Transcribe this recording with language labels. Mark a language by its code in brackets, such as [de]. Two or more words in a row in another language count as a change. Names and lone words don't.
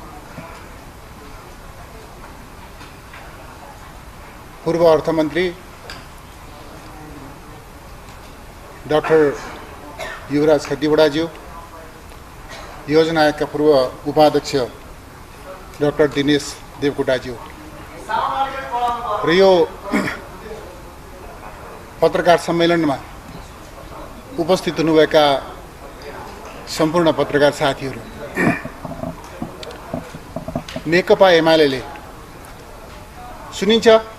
[ne] पूर्व अर्थमन्त्री डाक्टर युवराज खतिवड़ाज्यू, योजना आयोग का पूर्व उपाध्यक्ष डाक्टर दिनेश देवकोटाज्यू र यो पत्रकार सम्मेलनमा उपस्थित हुनुभएका सम्पूर्ण पत्रकार साथीहरू, नेकपा एमाले सुनिन्छ?